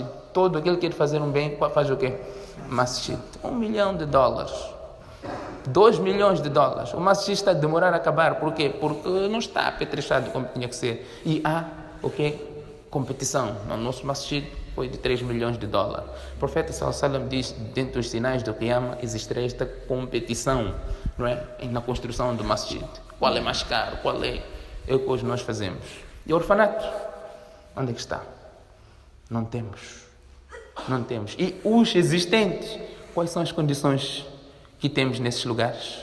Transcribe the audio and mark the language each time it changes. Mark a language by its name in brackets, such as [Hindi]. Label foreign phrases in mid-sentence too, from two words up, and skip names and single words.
[Portuguese] Todo aquele que quer fazer um bem, faz o quê? Masjid. $1 milhão, $2 milhões. O masjid está a demorar a acabar. Por quê? Porque não está apetrechado como tinha que ser. E há o quê? Competição. No nosso masjid foi de $3 milhões. O profeta [Arabic] صلى الله عليه وسلم [Portuguese] diz, dentro dos sinais do Qiyamah, existe esta competição, não é? Na construção do masjid. Qual é mais caro? Qual é o que hoje nós fazemos? E o orfanato? Onde é que está? Não temos. E os existentes, quais são as condições que temos nesses lugares?